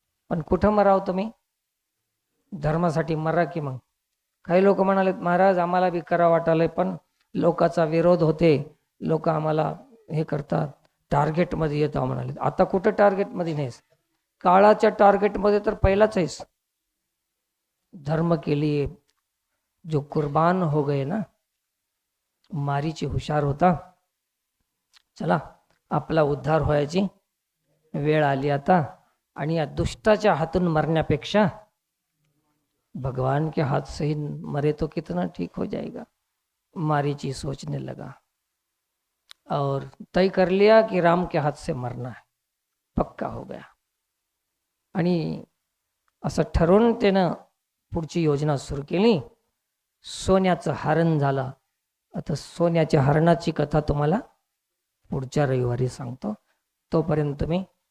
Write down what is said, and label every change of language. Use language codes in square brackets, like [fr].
[mr] पण कुठं मराव तुम्ही? धर्मासाठी मरा की मग। काही लोक म्हणाले महाराज आम्हाला बी करा वाटालय, पण लोकांचा विरोध होते, लोक आम्हाला हे करतात, टार्गेटमध्ये येतो म्हणाले। आता कुठं टार्गेटमध्ये नाहीस, काळाच्या टार्गेटमध्ये तर पहिलाच आहेस। [hi] धर्म के लिए जो कुर्बान हो गए ना, [mr] मारीची हुशार होता। चला आपला उद्धार व्हायची वेळ आली आता, आणि या दुष्टाच्या हातून मरण्यापेक्षा [hi] भगवान के हाथ से ही मरे तो कितना ठीक हो जाएगा। मारीची सोचने लगा और तय कर लिया कि राम के हाथ से मरना है, पक्का हो गया। [mr] आणि असं ठरवून त्यानं पुढची योजना सुरू केली। सोन्याचं हरण झालं। आता सोन्याच्या हरणाची कथा तुम्हाला पुढच्या रविवारी सांगतो। तोपर्यंत तुम्ही